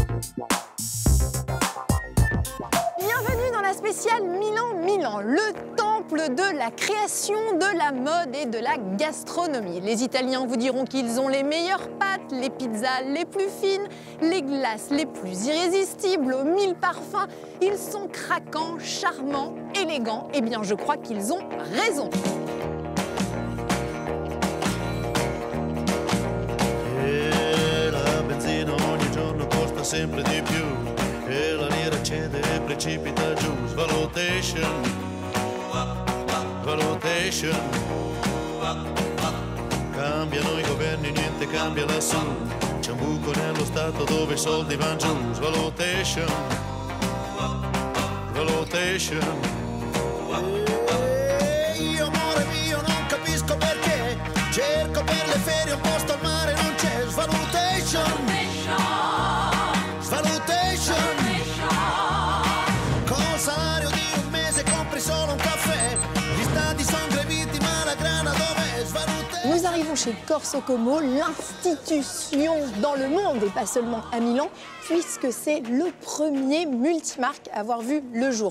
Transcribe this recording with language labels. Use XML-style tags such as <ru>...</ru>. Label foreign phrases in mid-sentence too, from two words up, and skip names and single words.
<fr>Bienvenue dans la spéciale Milan, le temple de la création, de la mode et de la gastronomie. Les Italiens vous diront qu'ils ont les meilleures pâtes, les pizzas les plus fines, les glaces les plus irrésistibles, aux 1000 parfums. Ils sont craquants, charmants, élégants. Eh bien, je crois qu'ils ont raison.</fr> <it>Sempre di più e la lira cede e precipita giù. Svalutation, valutation. Cambiano i governi, niente cambia lassù. C'è un buco nello stato dove i soldi vanno giù. Svalutation, valutation. Io amore mio non capisco perché. Cerco per le ferie un posto al mare non c'è. Svalutation.</it> <fr>Nous arrivons chez Corso Como, l'institution dans le monde et pas seulement à Milan, puisque c'est le premier multimarque à avoir vu le jour.</fr>